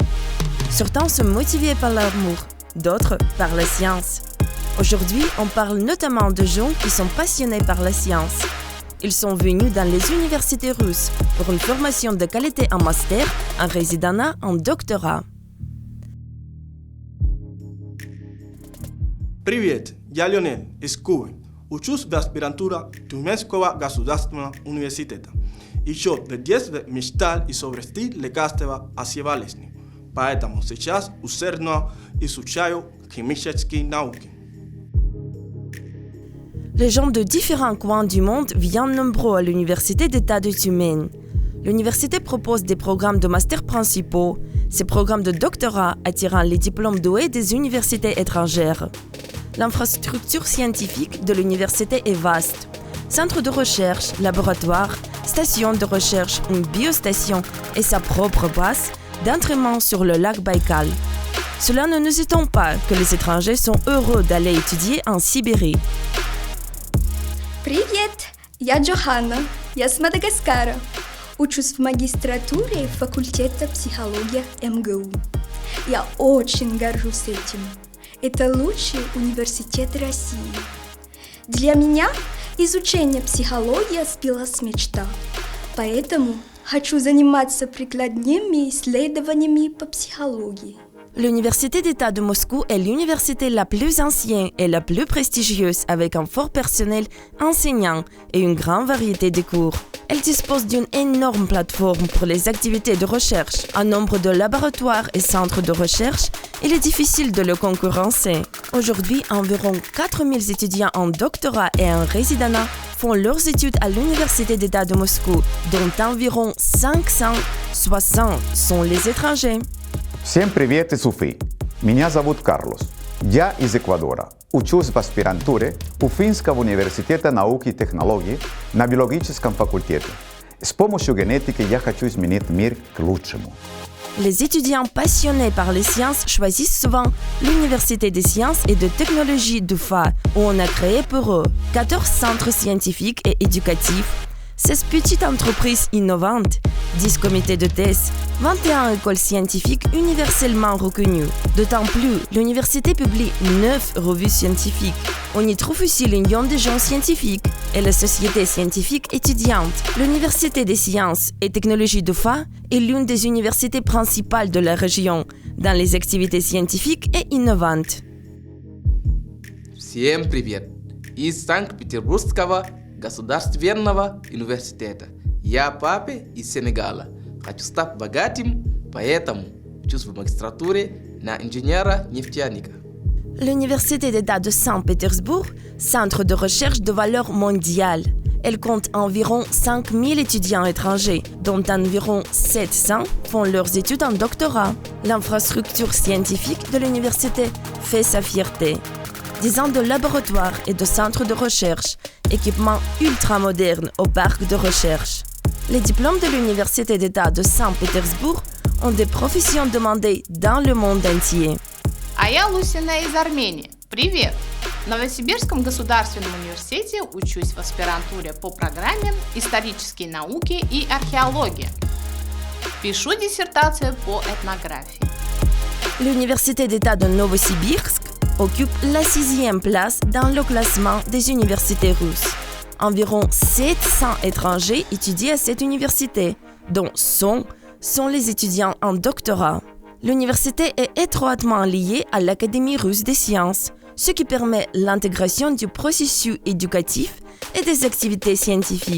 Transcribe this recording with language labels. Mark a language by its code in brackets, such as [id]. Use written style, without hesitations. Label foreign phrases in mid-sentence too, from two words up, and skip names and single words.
[fr] Certains sont motivés par l'amour, d'autres par la science. Aujourd'hui, on parle notamment de gens qui sont passionnés par la science. Ils sont venus dans les universités russes pour une formation de qualité en master, en résidenat, en doctorat. [ru] Привет, я Леонид из Кубы. Учусь в аспирантуре Тюменского государственного университета. Еще в детстве мечтал изобрести лекарства от болезни. Поэтому сейчас усердно изучаю химические науки. [fr] Les gens de différents coins du monde viennent nombreux à l'Université d'État de Tumen. L'université propose des programmes de master principaux, ces programmes de doctorat attirant les diplômes doués des universités étrangères. L'infrastructure scientifique de l'université est vaste. Centre de recherche, laboratoire, station de recherche, une biostation et sa propre base d'entraînement sur le lac Baïkal. Cela ne nous étonne pas que les étrangers sont heureux d'aller étudier en Sibérie. [ru] Привет! Я Джоханна. Я с Мадагаскара. Учусь в магистратуре факультета психология МГУ. Я очень горжусь этим. Это лучший университет России. Для меня изучение психологии сбилась мечта. Поэтому хочу заниматься прикладными исследованиями по психологии. [fr] L'Université d'État de Moscou est l'université la plus ancienne et la plus prestigieuse avec un fort personnel enseignant et une grande variété de cours. Elle dispose d'une énorme plateforme pour les activités de recherche, un nombre de laboratoires et centres de recherche. Il est difficile de le concurrencer. Aujourd'hui, environ 4000 étudiants en doctorat et en résidenat font leurs études à l'Université d'État de Moscou, dont environ 560 sont les étrangers. [ru] Всем привет из Уфы. Меня зовут Карлос. Я из Эквадора. Учусь в аспирантуре Уфимского университета науки и технологий на биологическом факультете. С помощью генетики я хочу изменить мир к лучшему. [fr] Les étudiants passionnés par les sciences choisissent souvent l'Université des sciences et de technologie d'Ufa, où on a créé pour eux 14 centres scientifiques et éducatifs, 16 petites entreprises innovantes, 10 comités de thèse, 21 écoles scientifiques universellement reconnues. D'autant plus, l'université publie 9 revues scientifiques. On y trouve aussi l'Union des gens scientifiques et la Société scientifique étudiante. L'Université des sciences et technologies d'Ufa est l'une des universités principales de la région dans les activités scientifiques et innovantes. [ru] Всем привет! Из Санкт-Петербургского государственного университета. Я папе из Сенегала. Хочу стать богатым, поэтому учусь в магистратуре на инженера-нефтяника. [fr] L'Université d'État de Saint-Pétersbourg, centre de recherche de valeur mondiale. Elle compte environ 5000 étudiants étrangers, dont environ 700 font leurs études en doctorat. L'infrastructure scientifique de l'université fait sa fierté. 10 ans de laboratoires et de centres de recherche, équipements ultra-modernes au parc de recherche. Les diplômes de l'Université d'État de Saint-Pétersbourg ont des professions demandées dans le monde entier. [ru] А я Лусина из Армении. Привет! В Новосибирском государственном университете учусь в аспирантуре по программе «Исторические науки и археология». Пишу диссертацию по этнографии. [fr] L'Université d'État de Novosibirsk occupe la 6e place dans le classement des universités russes. Environ 700 étrangers étudient à cette université, dont 100 sont les étudiants en doctorat. L'université est étroitement liée à l'Académie russe des sciences, ce qui permet l'intégration du processus éducatif et des activités scientifiques.